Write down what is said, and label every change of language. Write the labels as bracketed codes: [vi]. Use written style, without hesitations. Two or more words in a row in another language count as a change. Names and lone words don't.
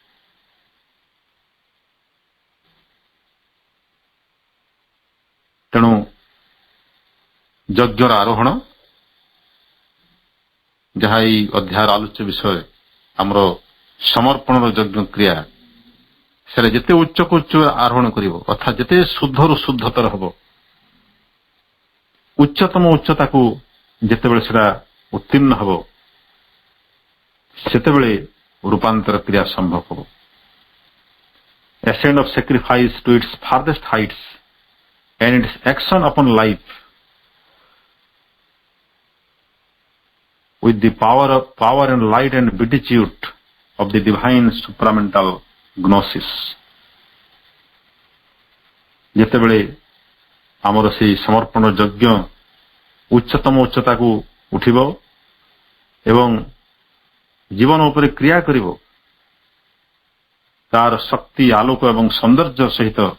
[or] ତେଣୁ ଯଜ୍ଞର ଆରୋହଣ, ଯାହା ଏହି ଅଧ୍ୟାୟର ଆଲୋଚ୍ୟ ବିଷୟ, ଆମର ସମର୍ପଣର ଯଜ୍ଞ କ୍ରିୟା, ସେଟା ଯେତେ ଉଚ୍ଚକୁ ଉଚ୍ଚ ଆରୋହଣ କରିବ, ଅର୍ଥାତ୍ ଯେତେ ଶୁଦ୍ଧରୁ ଶୁଦ୍ଧତର ହବ, ଉଚ୍ଚତମ ଉଚ୍ଚତାକୁ ଯେତେବେଳେ ସେଟା ଉତ୍ତୀର୍ଣ୍ଣ ହବ, ସେତେବେଳେ ରୂପାନ୍ତର କ୍ରିୟା ସମ୍ଭବ ହବ। [en] Ascent of sacrifice to its farthest heights and its action upon life with the power and light and beatitude of the divine supramental gnosis. [or] ଯେତେବେଳେ ଆମର ସେହି ସମର୍ପଣ ଯଜ୍ଞ ଉଚ୍ଚତମ ଉଚ୍ଚତାକୁ ଉଠିବ ଏବଂ ଜୀବନ ଉପରେ କ୍ରିୟା କରିବ, ତାର ଶକ୍ତି, ଆଲୋକ ଏବଂ ସୌନ୍ଦର୍ଯ୍ୟ ସହିତ